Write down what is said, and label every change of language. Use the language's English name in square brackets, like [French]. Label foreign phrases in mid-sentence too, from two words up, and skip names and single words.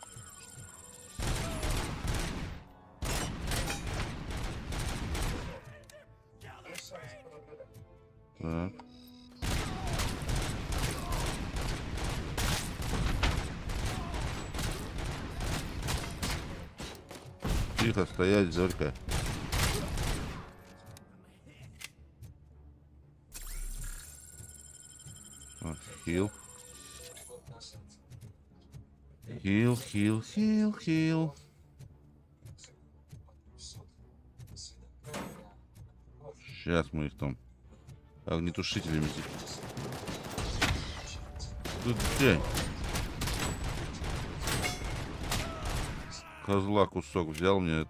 [Russian] Так. Тихо стоять, Зорька. Хил. Хил, хил, хил, хил. Сейчас мы их там огнетушителями. Тут где? Козла кусок взял мне это.